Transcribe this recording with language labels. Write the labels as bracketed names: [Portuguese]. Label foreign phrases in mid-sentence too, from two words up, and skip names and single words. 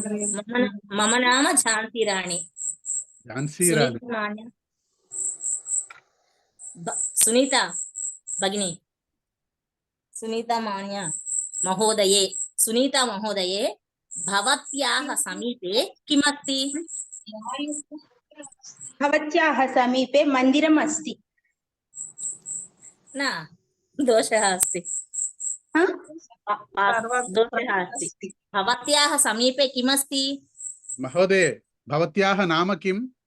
[Sanskrit] మమ నామ ఝాన్సీ రాణి. ఝాన్సీ రాణి. సునీత భగిని. సునీత మాన్య మహోదయే. సునీత మహోదయే భవత్యాః సమీపే కిమస్తి? भवत्याः समीपे मन्दिरम् अस्ति। न, दोषः अस्ति। हा? दोषः अस्ति। भवत्याः समीपे किमस्ति? महोदय, भवत्याः नाम किम्?